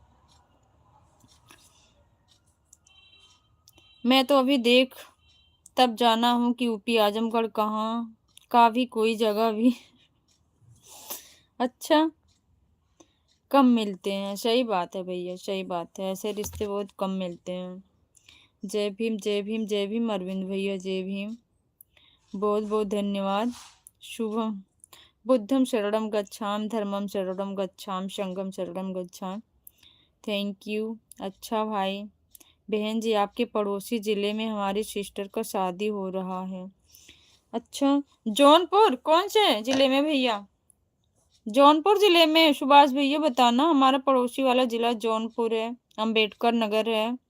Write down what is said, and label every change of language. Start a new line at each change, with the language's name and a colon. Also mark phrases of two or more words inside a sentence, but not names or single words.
Hindi: मैं तो अभी देख तब जाना हूँ कि यूपी आजमगढ़ कहाँ का भी कोई जगह भी अच्छा कम मिलते हैं। सही बात है भैया, सही बात है, ऐसे रिश्ते बहुत कम मिलते हैं। जय भीम, जय भीम, जय भीम अरविंद भैया, जय भीम। बहुत बहुत धन्यवाद।
Pali: शुभम बुद्धम शरणम गच्छाम, धर्मम शरणम गच्छाम, संघम शरणम गच्छाम।
English: thank you.
Hindi: अच्छा भाई, बहन जी आपके पड़ोसी जिले में हमारी सिस्टर का शादी हो रहा है। अच्छा, जौनपुर कौन से जिले में भैया? जौनपुर जिले में सुभाष भैया बताना। हमारा पड़ोसी वाला जिला जौनपुर है, अंबेडकर नगर है।